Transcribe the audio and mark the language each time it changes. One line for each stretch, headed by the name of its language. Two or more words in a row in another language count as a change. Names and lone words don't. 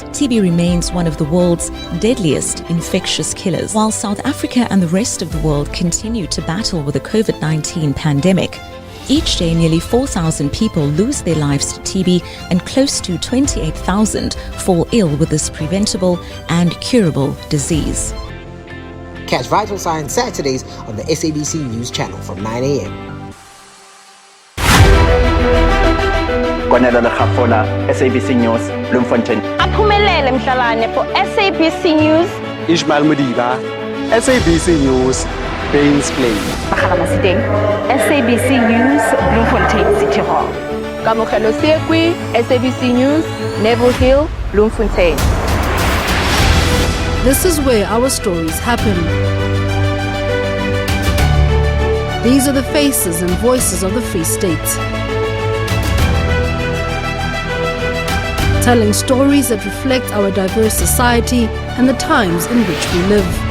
English: TB remains one of the world's deadliest infectious killers, while South Africa and the rest of the world continue to battle with the COVID-19 pandemic. Each day, nearly 4,000 people lose their lives to TB and close to 28,000 fall ill with this preventable and curable disease. Catch Vital Signs Saturdays on the SABC News channel from 9 a.m. Kwanelo Khafona, SABC News, Bloemfontein. Aphumelele Mhlalane for SABC News. Ishmael Mudiba, SABC News, Baines Plain. SABC News, Bloemfontein City Hall. Kamogelo Sekwi, SABC News, Neville Hill, Bloemfontein. This is where our stories happen. These are the faces and voices of the Free State. Telling stories that reflect our diverse society and the times in which we live.